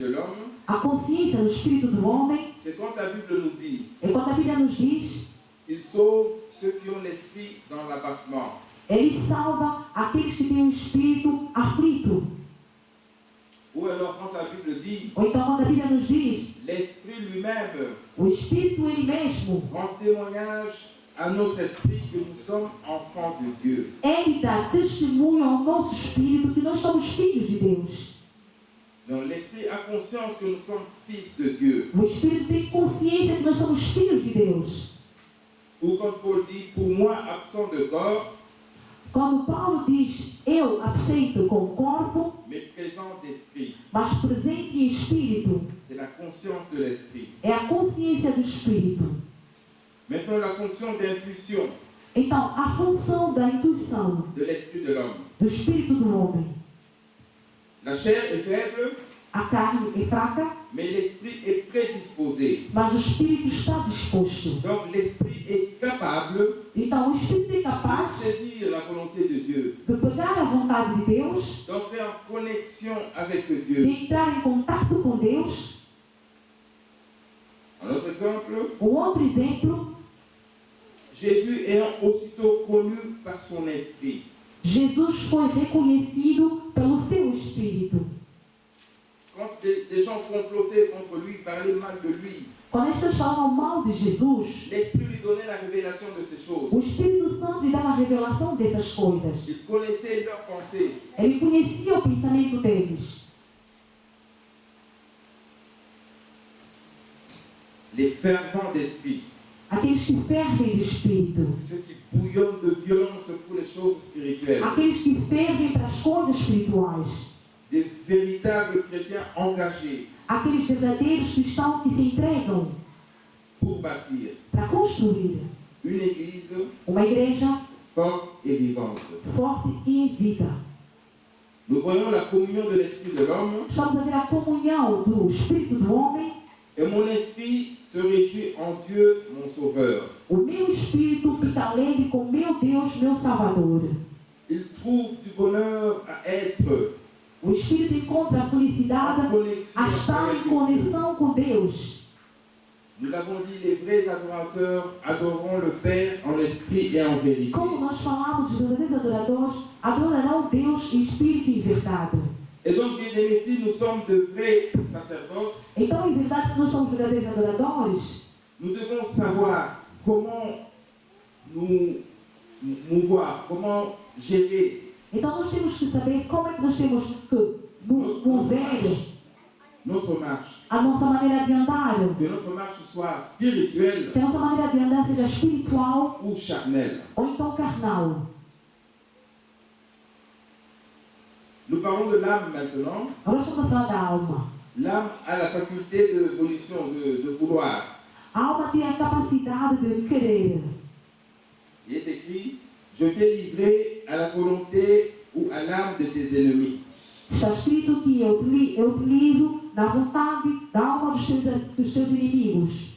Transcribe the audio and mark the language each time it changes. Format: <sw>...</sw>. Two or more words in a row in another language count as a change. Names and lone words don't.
<fr>de l'homme,</fr> <pt>a consciência no espírito do homem,</pt> <fr>c'est quand la Bible nous dit,</fr> <pt>é quando a Bíblia nos diz,</pt> <fr>il sauve ceux qui ont l'esprit dans l'abattement.</fr> <pt>ele salva aqueles que têm o espírito aflito.</pt> <fr>Ou alors quand la Bible dit,</fr> <pt>Ou então quando a Bíblia nos diz,</pt> <fr>l'esprit lui-même</fr> <pt>o espírito ele mesmo,</pt> <fr>rend témoignage à notre esprit que nous sommes enfants de Dieu.</fr> <pt>ele dá testemunho ao nosso espírito que nós somos filhos de Deus.</pt> <fr>Donc l'esprit a conscience que nous sommes fils de Dieu.</fr> <pt>O espírito tem consciência que nós somos filhos de Deus.</pt> <fr>Ou quand Paul dit, pour moi absent de corps,</fr> <pt>Quando Paulo diz, eu absento com o corpo,</pt> <fr>mais présent d'esprit,</fr> <pt>mas presente em espírito,</pt> <fr>c'est la conscience de l'esprit.</fr> <pt>é a consciência do espírito.</pt> <fr>Maintenant la fonction d'intuition</fr> <pt>Então, a função da intuição</pt> <fr>de l'esprit de l'homme.</fr> <pt>do espírito do homem.</pt> <fr>La chair est faible,</fr> <pt>A carne é fraca,</pt> <fr>mais l'esprit est prédisposé.</fr> <pt>mas o espírito está disposto.</pt> <fr>Donc l'esprit est capable</fr> <pt>Então, o espírito é</pt> <fr>de</fr> <pt>capaz</pt> <fr>saisir la volonté de Dieu,</fr> <pt>de pegar a vontade de Deus,</pt> <fr>d'entrer en connexion avec</fr> <pt>de</pt> <fr>Dieu.</fr> <pt>entrar em contato com Deus.</pt> <fr>Un autre exemple,</fr> <pt>Outro exemplo,</pt> <fr>Jésus ayant aussitôt connu par son esprit.</fr> <pt>Jesus foi reconhecido pelo seu espírito.</pt> <fr>Quand des gens complotaient contre lui, parlaient mal de lui,</fr> <pt>Quando as pessoas falavam mal de Jesus,</pt> <fr>l'esprit lui donnait la révélation de ces choses.</fr> <pt>o Espírito Santo lhe dava a revelação dessas coisas.</pt> <fr>Il connaissait leurs pensées.</fr> <pt>Ele conhecia o pensamento deles.</pt> <fr>Les fervents d'esprit,</fr> <pt>Aqueles que fervem de espírito.</pt> <fr>ceux qui bouillonnent de violence pour les choses spirituelles.</fr> <pt>Aqueles que fervem para as coisas espirituais.</pt> <fr>Des véritables chrétiens engagés</fr> <pt>Aqueles verdadeiros cristãos que se entregam</pt> <fr>pour bâtir</fr> <pt>para construir</pt> <fr>une église</fr> <pt>uma igreja</pt> <fr>forte et vivante.</fr> <pt>forte e em vida.</pt> <fr>Nous voyons la communion de l'esprit de l'homme,</fr> <pt>Estamos a ver a comunhão do espírito do homem.</pt> <fr>et mon esprit se réjouit en Dieu, mon sauveur.</fr> <pt>O meu espírito fica alegre com meu Deus, meu Salvador.</pt> <fr>Il trouve du bonheur à être</fr> <pt>O espírito encontra a felicidade</pt> <fr>en connexion</fr> <pt>a estar</pt> <fr>avec</fr> <pt>em</pt> <fr>Dieu.</fr> <pt>conexão com Deus.</pt> <fr>Nous l'avons dit, les vrais adorateurs adoreront le Père en esprit et en vérité.</fr> <pt>Como nós falamos, os verdadeiros adoradores adorarão Deus em espírito e em verdade.</pt> <fr>Et donc, bien aimés, si nous sommes de vrais sacerdoces,</fr> <pt>Então, em verdade, se nós somos verdadeiros adoradores,</pt> <fr>nous devons savoir comment nous mouvoir, comment gérer</fr> <pt>então nós temos que saber como é que nós temos que mover</pt> <fr>notre marche.</fr> <pt>a nossa maneira de andar.</pt> <fr>Que notre marche soit spirituelle</fr> <pt>Que a nossa maneira de andar seja espiritual</pt> <fr>ou charnelle.</fr> <pt>ou então carnal.</pt> <fr>Nous parlons de l'âme maintenant.</fr> <pt>Agora estamos a falar da alma.</pt> <fr>L'âme a la faculté de volition, de vouloir.</fr> <pt>A alma tem a capacidade de querer.</pt> <fr>Il est écrit, je t'ai livré à la volonté ou à l'âme de tes ennemis.</fr> <pt>Está escrito que eu te livro da vontade, da alma dos teus inimigos.</pt>